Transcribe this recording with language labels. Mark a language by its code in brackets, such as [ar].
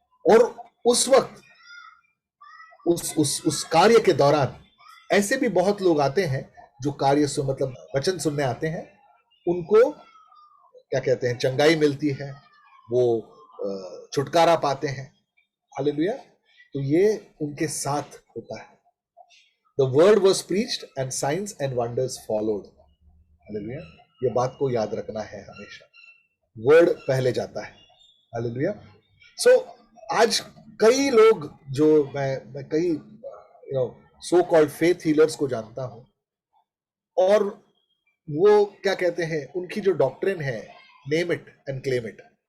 [hi] और उस वक्त उस कार्य के दौरान ऐसे भी बहुत लोग आते हैं जो कार्य मतलब वचन सुनने आते हैं, उनको क्या कहते हैं चंगाई मिलती है, वो छुटकारा पाते हैं। हालेलुया। तो ये उनके साथ होता है। [en] The word was preached and signs and wonders followed. [hi] Hallelujah. ये बात को याद रखना है हमेशा। वर्ड पहले जाता है। हालेलुया। सो आज कई लोग जो मैं कई [en] so called faith healers [hi] को जानता हूं और वो क्या कहते हैं उनकी जो डॉक्ट्रिन है [en] Name it and claim it.